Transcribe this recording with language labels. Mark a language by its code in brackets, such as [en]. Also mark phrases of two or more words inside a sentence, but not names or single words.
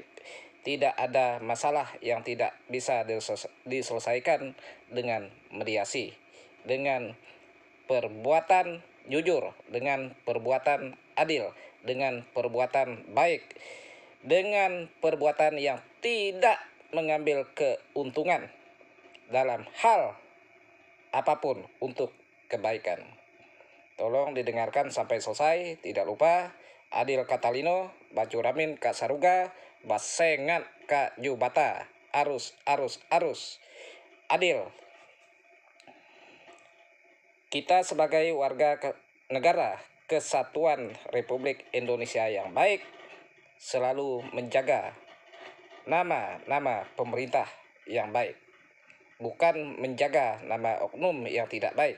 [id] Tidak ada masalah yang tidak bisa diselesaikan dengan mediasi, dengan perbuatan jujur, dengan perbuatan adil, dengan perbuatan baik, dengan perbuatan yang tidak mengambil keuntungan dalam hal apapun untuk kebaikan. Tolong didengarkan sampai selesai. Tidak lupa, [knx] Adil Katalino, Bacuramin Kak Saruga, Basengat Kak Jubata, arus, arus, arus. [id] Adil. Kita sebagai warga negara Kesatuan Republik Indonesia yang baik, selalu menjaga nama pemerintah yang baik. Bukan menjaga nama oknum yang tidak baik.